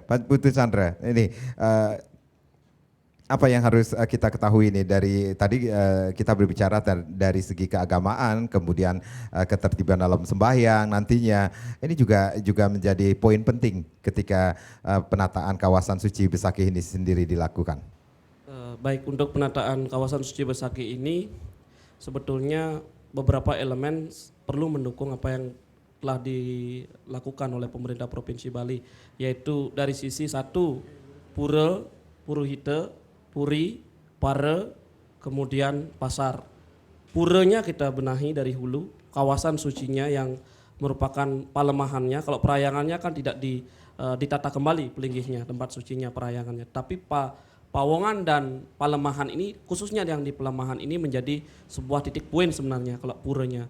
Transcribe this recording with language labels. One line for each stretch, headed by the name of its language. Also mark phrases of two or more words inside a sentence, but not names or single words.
Indonesian: Pak Putu Chandra, ini apa yang harus kita ketahui ini dari tadi kita berbicara dari segi keagamaan, kemudian ketertiban dalam sembahyang nantinya ini juga menjadi poin penting ketika penataan kawasan suci Besakih ini sendiri dilakukan. Baik, untuk penataan kawasan suci Besakih ini sebetulnya beberapa elemen perlu mendukung apa yang telah dilakukan oleh pemerintah Provinsi Bali, yaitu dari sisi satu pura, puruhite, puri, pare, kemudian pasar. Puranya kita benahi dari hulu, kawasan sucinya yang merupakan palemahannya. Kalau perayangannya kan tidak ditata kembali pelinggihnya, tempat sucinya, perayangannya. Tapi Pawongan dan Palemahan ini, khususnya yang di Palemahan ini menjadi sebuah titik poin sebenarnya kalau puranya.